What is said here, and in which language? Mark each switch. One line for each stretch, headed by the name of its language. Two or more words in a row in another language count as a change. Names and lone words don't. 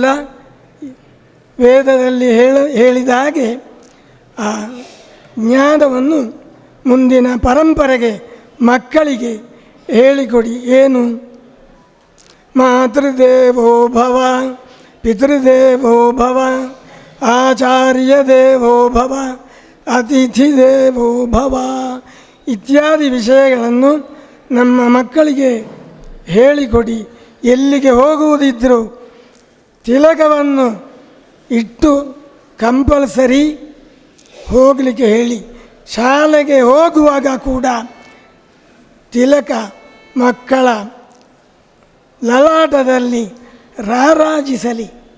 Kannada: ವೇದದಲ್ಲಿ ಹೇಳಿದ ಹಾಗೆ ಆ ಜ್ಞಾನವನ್ನು ಮುಂದಿನ ಪರಂಪರೆಗೆ ಮಕ್ಕಳಿಗೆ ಹೇಳಿಕೊಡಿ. ಏನು?
Sanskrit: ಮಾತೃದೇವೋ ಭವ, ಪಿತೃದೇವೋ ಭವ, ಆಚಾರ್ಯ ದೇವೋ ಭವ, ಅತಿಥಿ ದೇವೋ ಭವ
Kannada: ಇತ್ಯಾದಿ ವಿಷಯಗಳನ್ನು ನಮ್ಮ ಮಕ್ಕಳಿಗೆ ಹೇಳಿಕೊಡಿ. ಎಲ್ಲಿಗೆ ಹೋಗುವುದಿದ್ದರೂ ತಿಲಕವನ್ನು ಇಟ್ಟು ಕಂಪಲ್ಸರಿ ಹೋಗಲಿಕ್ಕೆ ಹೇಳಿ. ಶಾಲೆಗೆ ಹೋಗುವಾಗ ಕೂಡ ತಿಲಕ ಮಕ್ಕಳ ಲಲಾಟದಲ್ಲಿ ರಾರಾಜಿಸಲಿ.